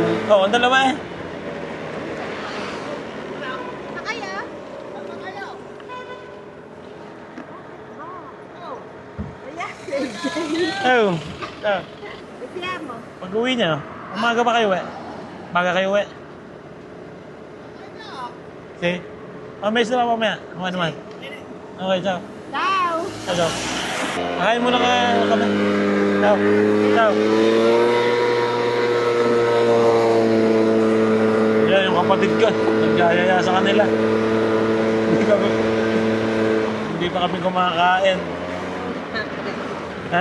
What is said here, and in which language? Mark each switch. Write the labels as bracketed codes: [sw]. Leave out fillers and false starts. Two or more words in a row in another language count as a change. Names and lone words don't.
[tl] Oh, ang dalawa eh. Oh. Oh. Pag-uwi niya, umaga pa kayo eh. Umaga kayo eh. Okay. Mamaya sila mamaya. Mamaya naman. Okay, ciao. Ciao! Ciao, ciao. Kain muna kami. Ciao. Ciao. Yan yung kapatid ko. Nag-ayaya sa kanila. Hindi pa kami kumakain. Ha?